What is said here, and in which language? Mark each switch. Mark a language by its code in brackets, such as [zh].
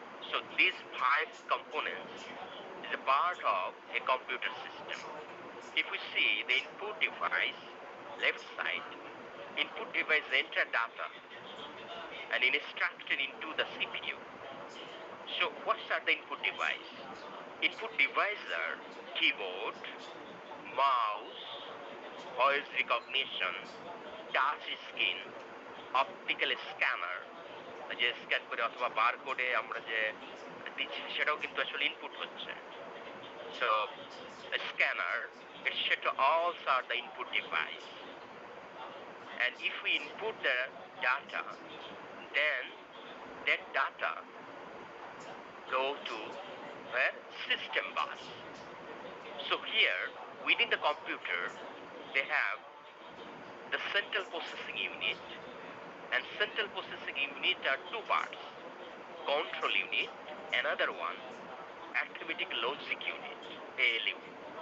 [en] So these 5 components is a part of a computer system. If we see the input device, left side, input device enter data and instructed into the CPU. So what are the input device? Input device are keyboard, mouse, voice recognition, touch screen, optical scanner, [bn] যে scan করে অথবা বারকোডে আমরা যে দিচ্ছি সেটাও কিন্তু আসলে input হচ্ছে। [en] So a scanner, etc. all are the input device. And if we input the data, then that data go to where? System bus. So here, within the computer, they have the central processing unit, and central processing unit are 2 parts: control unit, another one, arithmetic logic unit, ALU.